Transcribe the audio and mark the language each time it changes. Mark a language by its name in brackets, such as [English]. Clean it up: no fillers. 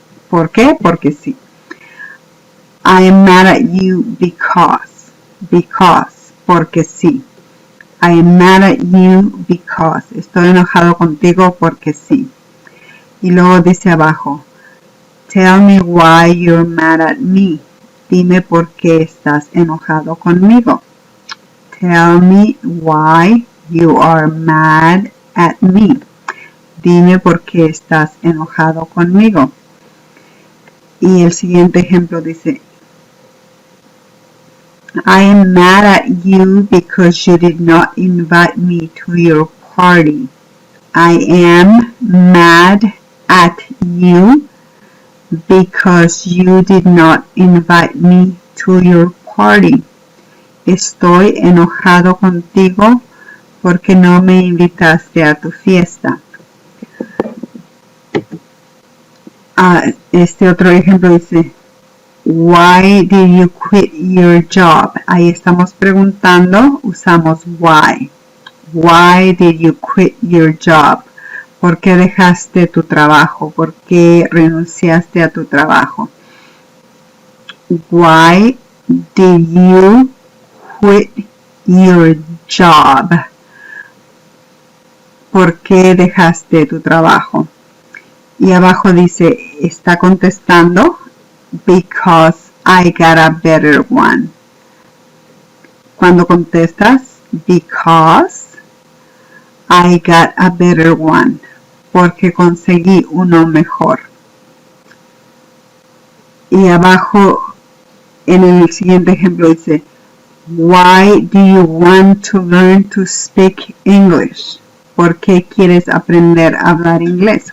[Spanish] ¿Por qué? Porque sí. [English] I am mad at you because. Because. [Spanish] Porque sí. [English] I am mad at you because. [Spanish] Estoy enojado contigo porque sí. Y luego dice abajo, [English] tell me why you're mad at me. [Spanish] Dime por qué estás enojado conmigo. [English] Tell me why you are mad at me. [Spanish] Dime por qué estás enojado conmigo. Y el siguiente ejemplo dice, [English] I am mad at you because you did not invite me to your party. I am mad at you because you did not invite me to your party. [Spanish] Estoy enojado contigo porque no me invitaste a tu fiesta. Este otro ejemplo dice, [English] why did you quit your job? [Spanish] Ahí estamos preguntando, usamos why. [English] Why did you quit your job? [Spanish] ¿Por qué dejaste tu trabajo? ¿Por qué renunciaste a tu trabajo? [English] Why did you quit your job? [Spanish] ¿Por qué dejaste tu trabajo? Y abajo dice, está contestando, [English] because I got a better one. [Spanish] Cuando contestas, [English] because I got a better one. [Spanish] Porque conseguí uno mejor. Y abajo, en el siguiente ejemplo dice, [English] why do you want to learn to speak English? [Spanish] ¿Por qué quieres aprender a hablar inglés?